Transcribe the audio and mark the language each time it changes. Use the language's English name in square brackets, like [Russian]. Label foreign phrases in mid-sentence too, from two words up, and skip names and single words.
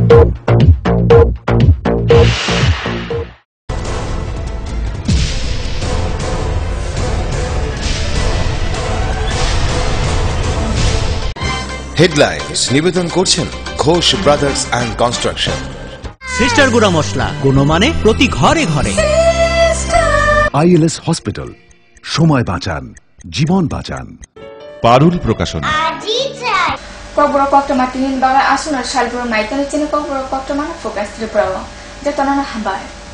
[Bangla] হেডলাইন্স নিবেদন করছেন ঘোষ ব্রাদার্স অ্যান্ড কনস্ট্রাকশন। সিস্টার গুঁড়া মশলা গুণমানে প্রতি ঘরে ঘরে। আইএলএস হসপিটাল, সময় বাঁচান, জীবন বাঁচান। পারুল প্রকাশনী। [Kok Borok] Kobro koktoma tinin baga asunar shalbro maitani chini kobro koktoma na Focus Tripura jatona na habai